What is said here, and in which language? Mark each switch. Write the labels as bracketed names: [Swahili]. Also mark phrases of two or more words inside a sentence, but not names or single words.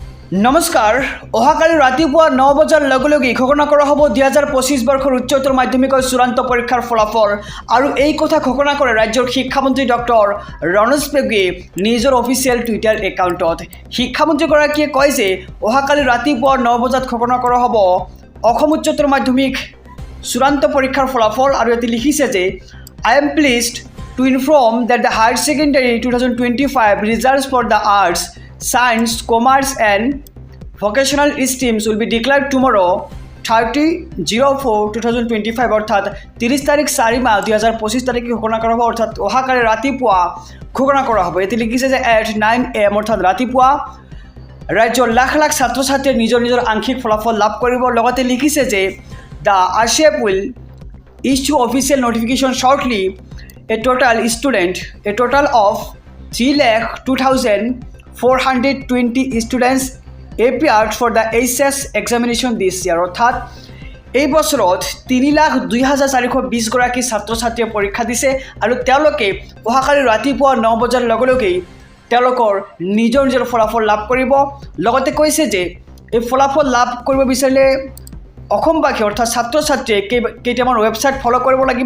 [Assamese] নমস্কাৰ অহাকালি ৰাতিপুৱা 9 বজাৰ লগে লগে ঘোষণা কৰা হ'ব 2025 বৰ্ষৰ উচ্চতৰ মাধ্যমিকৰ চূড়ান্ত পৰীক্ষাৰ ফলাফল আৰু এই কথা ঘোষণা কৰে ৰাজ্যৰ শিক্ষামন্ত্ৰী ডক্টৰ ৰণোজ পেগুৱে নিজৰ অফিচিয়েল টুইটাৰ একাউণ্টত। শিক্ষামন্ত্ৰীগৰাকীয়ে কয় যে অহাকালি ৰাতিপুৱা 9 বজাত ঘোষণা কৰা হ'ব অসম উচ্চতৰ মাধ্যমিক চূড়ান্ত পৰীক্ষাৰ ফলাফল আৰু এটি লিখিছে যে [English] I am pleased to inform that the higher secondary 2025 results for the arts, science, commerce and vocational streams will be declared tomorrow 30/04/2025 [Assamese] অর্থাৎ 30 তারিখ 4 মাহ 2025 তারিখে ঘোষণা করা হবে অর্থাৎ অহাকালি ৰাতিপুৱা ঘোষণা কৰা হ'ব। এটি লিখিছে যে [English] at 9 AM [Assamese] অর্থাৎ ৰাতিপুৱা ৰাজ্যৰ লাখ লাখ ছাত্ৰ ছাত্ৰীয়ে নিজৰ আংশিক ফলাফল লাভ কৰিব। লগতে লিখিছে যে [English] the RCEP will issue official notification shortly. A total of 3,02,420 students appeared for the HS examination this year [Assamese] অর্থাৎ এই বছৰত 3,02,420 গৰাকী ছাত্ৰ ছাত্ৰীয়ে পৰীক্ষা দিছে আৰু তেওঁলোকে অহাকালি ৰাতিপুৱা 9 বজাৰ লগে লগেই তেওঁলোকৰ নিজৰ ফলাফল লাভ কৰিব। লগতে কৈছে যে এই ফলাফল লাভ কৰিব বিচাৰিলে অসমবাসী অৰ্থাৎ ছাত্ৰ ছাত্ৰীয়ে কেইটামান ৱেবছাইট ফ'ল' কৰিব লাগিব।